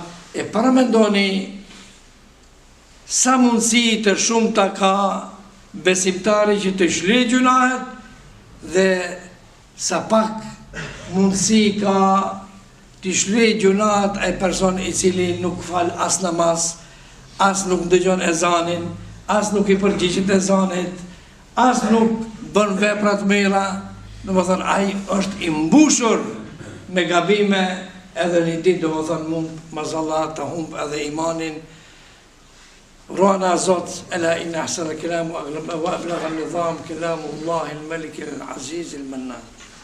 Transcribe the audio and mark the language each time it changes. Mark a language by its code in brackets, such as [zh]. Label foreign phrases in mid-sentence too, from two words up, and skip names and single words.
[sq] E paramendoni sa mundësi të shumë të ka besimtari që të shlyej gjunahet dhe sa pak mundësi ka të shlyej gjunahet e person i cili nuk fal as namaz, as nuk dëgjon ezanin, as nuk i përgjigjet ezanit, as nuk bën vepra të mira. Domethënë ai është i mbushur me gabime, edhe një ditë domethënë mund mazallah të humb edhe imanin. Ruana Zot, [ar] ألا إن أحسن الكلام وأبلغ النظام كلام الله الملك العزيز المنان.